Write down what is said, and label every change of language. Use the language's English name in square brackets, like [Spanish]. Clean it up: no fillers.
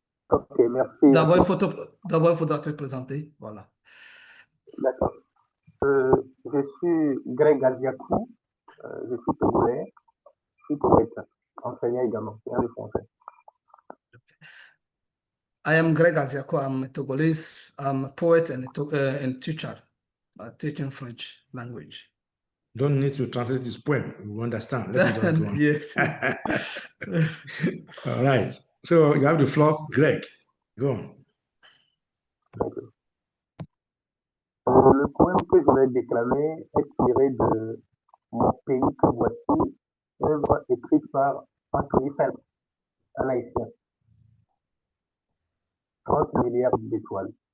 [French] Ok, merci. D'abord, il faudra te présenter. Voilà. D'accord. Je suis Greg Aziakou, je suis togolais, je suis poète, enseignant également, enseignant de français. [English] I am Greg Aziakou, I'm a Togolese, I'm a poet and teacher, teaching French language. Don't need to translate this poem. We understand. Let me just go on. Yes. All right. So you have the floor, Greg. Go on. [French] Le poème que je vais déclamer est tiré de Mon pays que voici, œuvre écrite par Anthony Phelps, un haïtien. 30 milliards d'étoiles.